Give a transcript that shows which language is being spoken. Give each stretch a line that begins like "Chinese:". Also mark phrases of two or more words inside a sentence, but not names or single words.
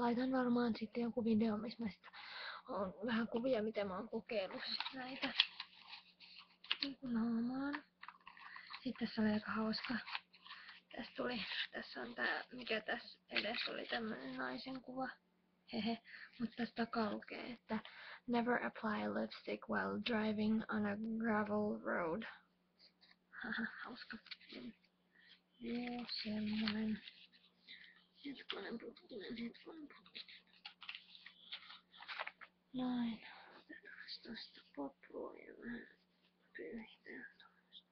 Finnish: Laitan varmaan sitten joku video, missä mä sitä on vähän kuvia, miten mä oon kokeillut näitä naamaan. Sitten tässä oli aika hauska. Tässä on tää, mikä tässä edessä oli tämmönen naisen kuva. Hehe. Mutta tässä takaa lukee, että
English: never apply lipstick while driving on a gravel road.
Finnish: Haha, hauska. Joo, semmonen. Hetkonen putkinen. Noin. Otetaan tosta paprua ja vähän pyyhitään tuosta.